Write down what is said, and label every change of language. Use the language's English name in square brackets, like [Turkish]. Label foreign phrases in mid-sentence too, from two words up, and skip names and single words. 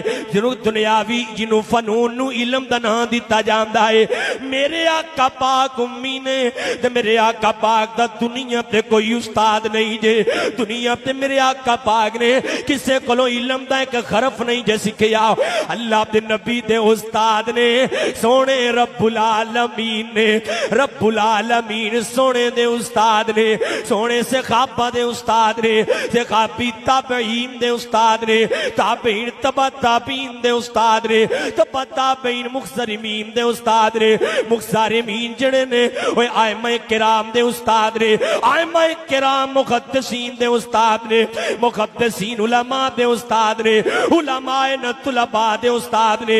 [Punjabi] جنہوں دنیاوی جنہوں فنون نوں علم دا نام دتا جاتا ہے. میرے آقا پاک امی نے تے میرے آقا پاک دا دنیا تے کوئی استاد نہیں جے. دنیا تے میرے آقا پاک نے کسے کولوں علم دا اک حرف نہیں جے سکھیا. اللہ دے نبی دے استاد نے، سوہنے رب العالمین نے، رب العالمین سوہنے دے استاد نے, سوہنے صحابہ دے استاد نے، صحابی تابعین دے استاد نے، تابعین تبع تابعین دے استاد نے، تبع تابعین مخضرمین دے استاد نے، مخضرمین جیہڑے نے اوئے آئمہ کرام دے استاد نے، آئمہ کرام محدثین دے استاد نے، محدثین علماء دے استاد نے، علمائے نہ طلبہ دے استاد نے.